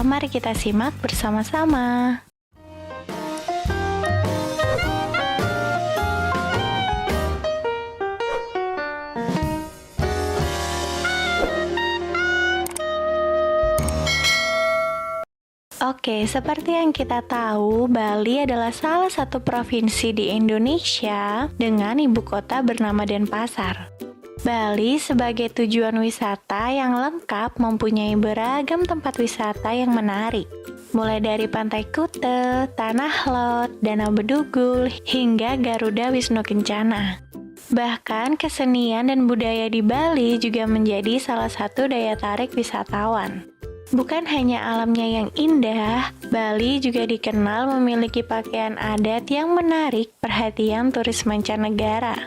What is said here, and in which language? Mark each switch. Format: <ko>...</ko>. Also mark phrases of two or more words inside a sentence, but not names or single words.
<id>Mari kita simak bersama-sama. Oke, seperti yang kita tahu, Bali adalah salah satu provinsi di Indonesia dengan ibu kota bernama Denpasar. Bali sebagai tujuan wisata yang lengkap mempunyai beragam tempat wisata yang menarik. Mulai dari Pantai Kute, Tanah Lot, Danau Bedugul, hingga Garuda Wisnu Kencana. Bahkan kesenian dan budaya di Bali juga menjadi salah satu daya tarik wisatawan. Bukan hanya alamnya yang indah, Bali juga dikenal memiliki pakaian adat yang menarik perhatian turis mancanegara.</id>